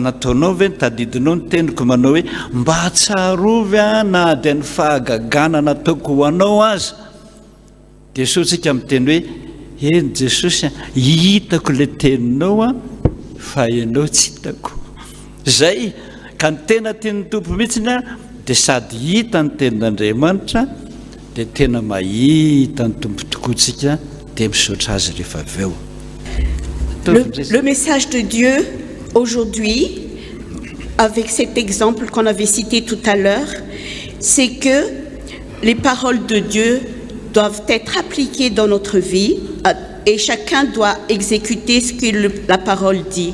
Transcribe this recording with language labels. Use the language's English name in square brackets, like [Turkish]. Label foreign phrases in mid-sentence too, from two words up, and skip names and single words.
[Malagasy] nataonao ve nitadidinao ny teniko manao hoe mba hatsarovy na dia ny fahagagana nataoko ho anao aza dia sotsika miteny hoe eny Jesosy hitako le teninao fa ianao tsy hitako zay ka ny tena tian'ny tompo mihitsiny dia sady hita ny tenin'Andriamanitra dia tena mahita ny tompo tokoatsika dia misaotra azy rehefa avy eo. [French] Le message de Dieu aujourd'hui, avec cet exemple qu'on avait cité tout à l'heure, c'est que les paroles de Dieu doivent être appliquées dans notre vie et chacun doit exécuter ce que la parole dit.